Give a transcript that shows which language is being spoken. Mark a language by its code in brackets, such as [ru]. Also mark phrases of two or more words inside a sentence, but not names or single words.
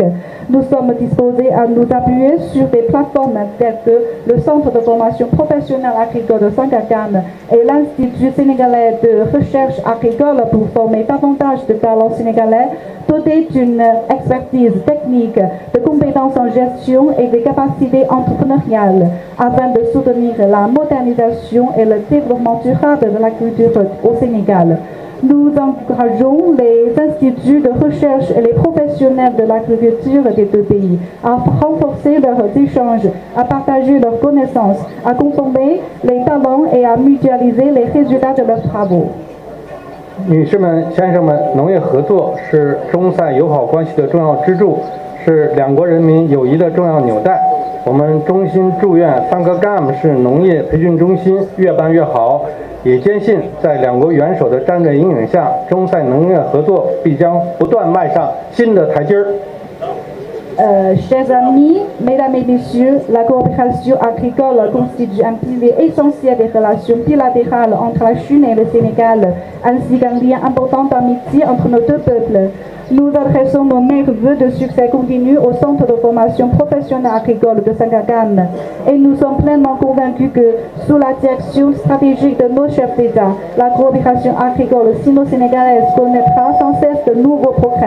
[fr] Nous sommes disposés à nous appuyer sur des plateformes telles que le Centre de formation professionnelle agricole de Sangagam et l'Institut sénégalais de recherche agricole pour former davantage de talents sénégalais dotés d'une expertise technique, de compétences en gestion et de capacités entrepreneuriales afin de soutenir la modernisation et le développement durable de l'agriculture au Sénégal. Nous encourageons les instituts de recherche et les professionnels de l'agriculture des deux pays à renforcer leurs échanges, à partager leurs connaissances, à consommer les talents et à mutualiser les résultats de leurs travaux. [zh] 女士们、先生们，农业合作是中塞友好关系的重要支柱，是两国人民友谊的重要纽带。我们衷心祝愿Sangagam式农业培训中心越办越好。也坚信，在两国元首的战略引领下，中塞农业合作必将不断迈上新的台阶儿。 [fr] Chers amis, mesdames et messieurs, la coopération agricole constitue un pilier essentiel des relations bilatérales entre la Chine et le Sénégal, ainsi qu'un lien important d'amitié entre nos deux peuples. Nous adressons nos meilleurs vœux de succès continu au Centre de formation professionnelle agricole de Sangagam et nous sommes pleinement convaincus que, sous la direction stratégique de nos chefs d'État, la coopération agricole sino-sénégalaise connaîtra sans cesse de nouveaux progrès.